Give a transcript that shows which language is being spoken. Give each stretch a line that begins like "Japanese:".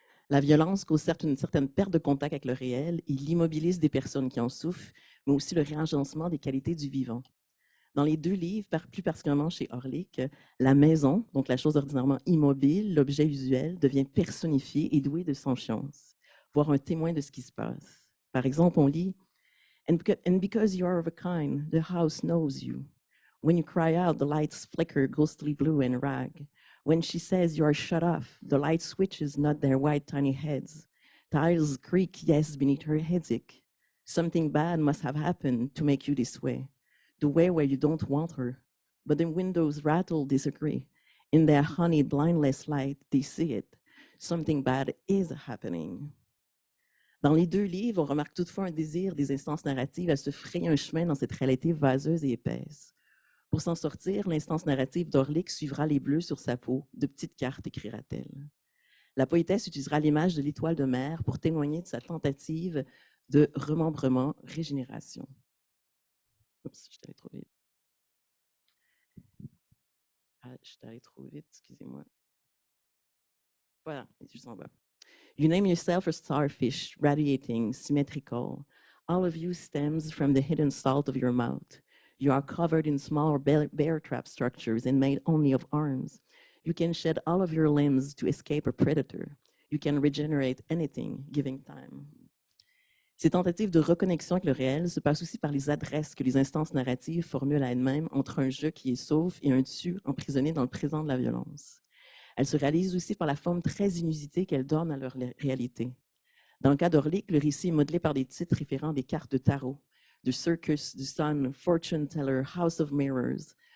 French: La violence cause certes une certaine perte de contact avec le réel, il immobilise des personnes qui en souffrent, mais aussi le réagencement des qualités du vivant. Dans les deux livres, plus particulièrement chez Orlik, la maison, donc la chose ordinairement immobile, l'objet usuel, devient personnifié et doué de sentience, voire un témoin de ce qui se passe. Par exemple, on lit
English: « And because you are of a kind, the house knows you. When you cry out, the lights flicker ghostly blue and rag. When she says you are shut off, the light switches nod their white tiny heads. Tiles creak yes beneath her headache. Something bad must have happened to make you this way. The way where you don't want her. But the windows rattle disagree. In their honeyed blindless light, they see it. Something bad is happening.
French: » Dans les deux livres, on remarque toutefois un désir des instances narratives à se frayer un chemin dans cette réalité vaseuse et épaisse. Pour s'en sortir, l'instance narrative d'Orlik suivra les bleus sur sa peau, de petites cartes, écrira-t-elle. La poétesse utilisera l'image de l'étoile de mer pour témoigner de sa tentative de remembrement, régénération. Oups, je suis allée trop vite. Je suis allée trop vite, excusez-moi. Voilà, juste en bas.
English: You name yourself a starfish, radiating, symmetrical. All of you stems from the hidden salt of your mouth. You are covered in small bear trap structures and made only of arms. You can shed all of your limbs to escape a predator. You can regenerate anything, giving time.
French: Ces tentatives de reconnexion avec le réel se passent aussi par les adresses que les instances narratives formulent à elles-mêmes entre un je qui est sauf et un tu emprisonné dans le présent de la violence. Elles se réalisent aussi par la forme très inusitée qu'elles donnent à leur réalité. Dans le cas d'Orlik, le récit est modelé par des titres référant à des cartes de tarot, The Circus, The Sun, Fortune Teller, House of Mirrors.